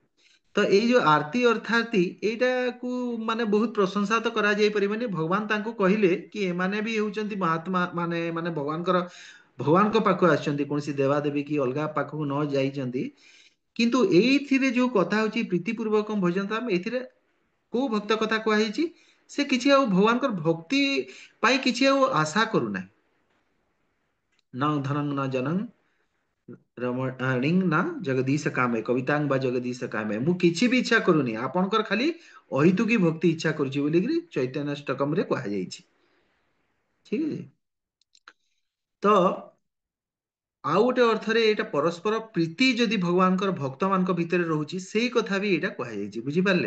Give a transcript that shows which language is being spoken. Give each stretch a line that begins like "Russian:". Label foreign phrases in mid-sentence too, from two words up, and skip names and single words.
Odia: ତ ଏଇ ଯୋଉ ଆରତି ଅର୍ଥାତୀ ଏଇଟାକୁ ମାନେ ବହୁତ ପ୍ରଶଂସା ତ କରାଯାଇ ପାରିବନି ଭଗବାନ ତାଙ୍କୁ କହିଲେ କି ଏମାନେ ବି ହେଉଛନ୍ତି ମହାତ୍ମା ମାନେ ଭଗବାନଙ୍କ ପାଖକୁ ଆସିଛନ୍ତି କୌଣସି ଦେବାଦେବୀ କି ଅଲଗା ପାଖକୁ ନ ଯାଇଛନ୍ତି। କିନ୍ତୁ ଏଇଥିରେ ଯୋଉ କଥା ହଉଛି ପ୍ରୀତିପୂର୍ବକ ଭଜନ ଏଥିରେ କୋଉ ଭକ୍ତ କଥା କୁହାଯାଇଛି ସେ କିଛି ଆଉ ଭଗବାନଙ୍କର ଭକ୍ତି ପାଇଁ କିଛି ଆଉ ଆଶା କରୁନାହିଁ।
Sanskrit: न धनं न जनं ରମଣୀଂ ନା ଜଗଦୀଶ କାମେ କବିତାଙ୍ଗ ବା ଜଗଦୀଶ କାମେ
Odia: ମୁଁ କିଛି ବି ଇଚ୍ଛା କରୁନି ଆପଣଙ୍କର ଖାଲି ଅହିତୁକି ଭକ୍ତି ଇଚ୍ଛା କରୁଛି ବୋଲିକିରି ଚୈତନ୍ୟଷ୍ଟକମ ରେ କୁହାଯାଇଛି। ଠିକ ଅଛି ତ ଆଉ ଗୋଟେ ଅର୍ଥରେ ଏଇଟା ପରସ୍ପର ପ୍ରୀତି ଯଦି ଭଗବାନଙ୍କର ଭକ୍ତ ମାନଙ୍କ ଭିତରେ ରହୁଛି ସେଇ କଥା ବି ଏଇଟା କୁହାଯାଇଛି ବୁଝିପାରିଲେ।